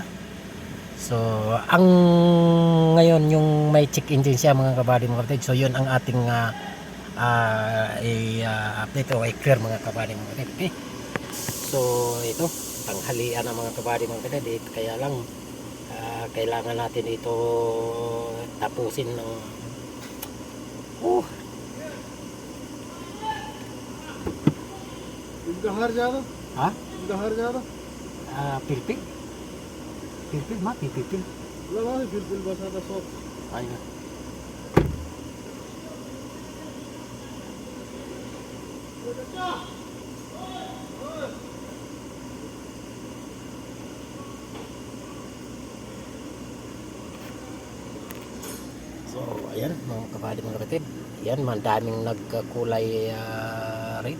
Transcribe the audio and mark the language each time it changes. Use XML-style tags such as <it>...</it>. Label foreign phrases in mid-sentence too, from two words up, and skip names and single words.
<tl>So ang ngayon yung may check engine siya mga kabady, mga kapatid. So yun ang ating update o i-clear mga kabady, mga kapatid. Okay, so ito tanghalian na mga kabady, mga kapatid. Kaya lang kailangan natin ito tapusin ng</tl> <hi>बाहर जा रहा बाहर जा रहा pilpil mati pilpil लगा है बिल्कुल बस आता सब</hi> <tl>ayun. So ayan mga kabady, mga kapatid, yan, madaming nagkulay red.</tl>